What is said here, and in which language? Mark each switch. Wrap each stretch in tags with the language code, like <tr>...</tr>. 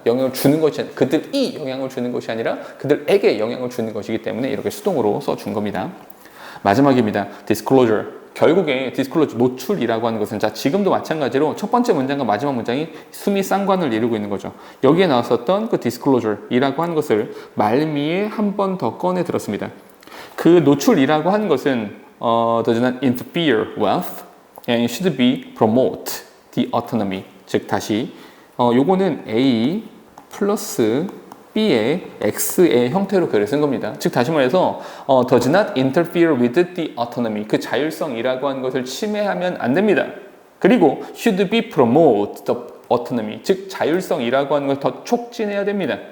<ko>영향을 주는 것이 아니라 그들이 영향을 주는 것이 아니라 그들에게 영향을 주는 것이기 때문에 이렇게 수동으로 써준 겁니다. 마지막입니다. disclosure. 결국에 disclosure, 노출이라고 하는 것은 지금도 마찬가지로 첫 번째 문장과 마지막 문장이 수미 쌍관을 이루고 있는 거죠. 여기에 나왔었던 그 disclosure이라고 하는 것을 말미에 한 번 더 꺼내 들었습니다. 그 노출이라고 하는 것은</ko> <en>does not interfere with and should be promote the autonomy.</en> <ko>즉 다시 요거는 A 플러스 B의 X의 형태로 글을 쓴 겁니다. 즉 다시 말해서</ko> <en>does not interfere with the autonomy.</en> <ko>그 자율성이라고 하는 것을 침해하면 안 됩니다. 그리고</ko> <en>should be promote the</en> <ko>autonomy, 즉 자율성이라고 하는 걸 더 촉진해야 됩니다.</ko>